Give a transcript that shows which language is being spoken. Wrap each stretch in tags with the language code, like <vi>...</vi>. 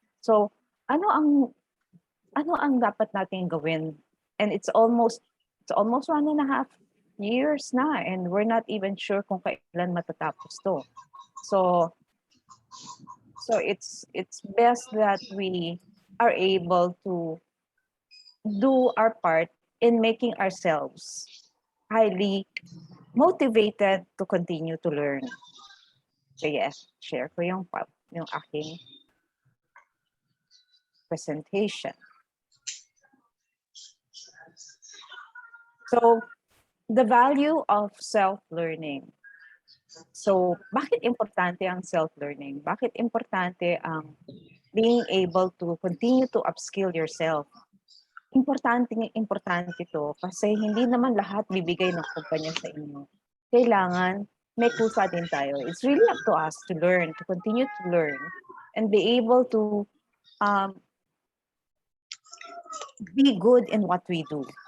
<tl>So, ano ang dapat nating gawin?</tl> <en>And it's almost 1.5 years na and we're not even sure</en> <tl>kung kailan matatapos to.</tl> <en>So it's best that we are able to do our part in making ourselves highly motivated to continue to learn.</en> <tl>So yes, share ko yung aking presentation.</tl> <en>So, the value of self-learning. So,</en> <tl>bakit importante ang self-learning? Bakit importante ang</tl> <en>being able to continue to upskill yourself?</en> <tl>Importante to kasi hindi naman lahat bibigay ng kumpanya sa inyo. Kailangan may kusa din tayo.</tl> <en>It's really up to us to learn, to continue to learn, and be able to be good in what we do.</en>